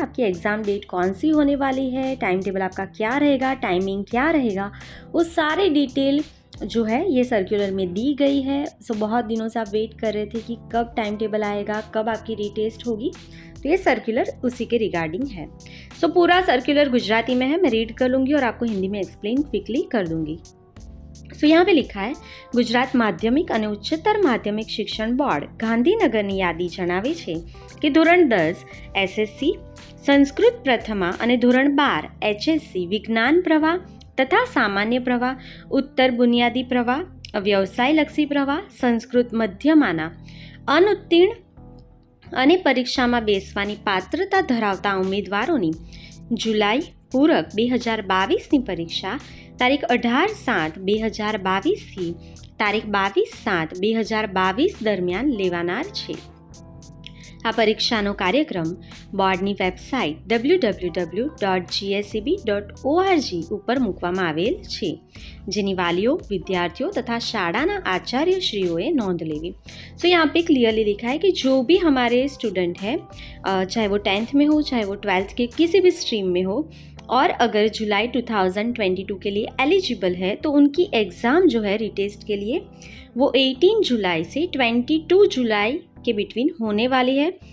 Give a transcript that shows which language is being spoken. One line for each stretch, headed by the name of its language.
Hindi: आपकी exam date कौन सी होने वाली है, टाइम टेबल आपका क्या रहेगा, टाइमिंग क्या रहेगा, वो सारे डिटेल जो है ये सर्कुलर में दी गई है। बहुत दिनों से आप वेट कर रहे थे कि कब टाइम टेबल आएगा, कब आपकी रीटेस्ट होगी, तो ये सर्कुलर उसी के रिगार्डिंग है। पूरा सर्कुलर गुजराती में है, मैं रीड कर लूँगी और आपको हिंदी में एक्सप्लेन क्विकली कर दूँगी। यहाँ पे लिखा है,
Gujarati: ગુજરાત માધ્યમિક અને ઉચ્ચતર માધ્યમિક શિક્ષણ બોર્ડ ગાંધીનગરની યાદી જણાવે છે કે ધોરણ 10 એસએસસી સંસ્કૃત પ્રથમા અને ધોરણ 12 એચએસસી વિજ્ઞાન પ્રવાહ તથા સામાન્ય પ્રવાહ, ઉત્તર બુનિયાદી પ્રવાહ, વ્યવસાયલક્ષી પ્રવાહ, સંસ્કૃત મધ્યમાના અનુત્તીર્ણ અને પરીક્ષામાં બેસવાની પાત્રતા ધરાવતા ઉમેદવારોની જુલાઈ પૂરક 2022ની પરીક્ષા તારીખ 18/7/2022 તારીખ 22/7/2022 દરમિયાન લેવાનાર છે। આ પરીક્ષાનો કાર્યક્રમ બોર્ડની વેબસાઇટ www.gseb.org ઉપર મૂકવામાં આવેલ છે, જેની વાલીઓ, વિદ્યાર્થીઓ तथा શાળાના આચાર્યશ્રીઓએ નોંધ લેવી।
Hindi: यहाँ पे क्लियरली लिखा है कि जो भी हमारे स्टूडेंट हैं, चाहे वो 10th में हो, चाहे वो 12th के किसी भी स्ट्रीम में हो, और अगर जुलाई 2022 के लिए एलिजिबल है तो उनकी एग्ज़ाम जो है रीटेस्ट के लिए वो 18 जुलाई से 22 जुलाई के बिटवीन होने वाली है।